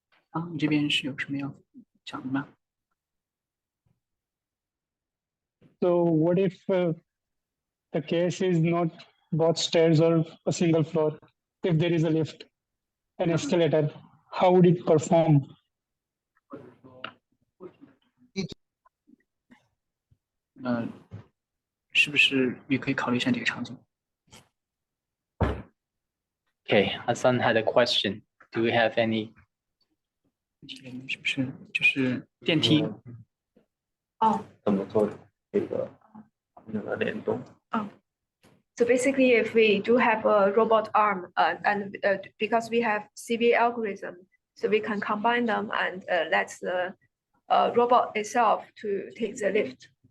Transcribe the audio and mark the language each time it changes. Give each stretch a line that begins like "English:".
Chinese: 啊，你这边是有什么要讲的吗？
English: So what if the case is not both stairs or a single floor? If there is a lift, an escalator, how would it perform?
Chinese: 是不是也可以考虑一下这个场景？
English: Okay, Hassan had a question. Do we have any?
Chinese: 是不是就是电梯？哦。怎么做这个联动？
English: So basically, if we do have a robot arm, and because we have CV algorithm, so we can combine them and let the robot itself to take the lift.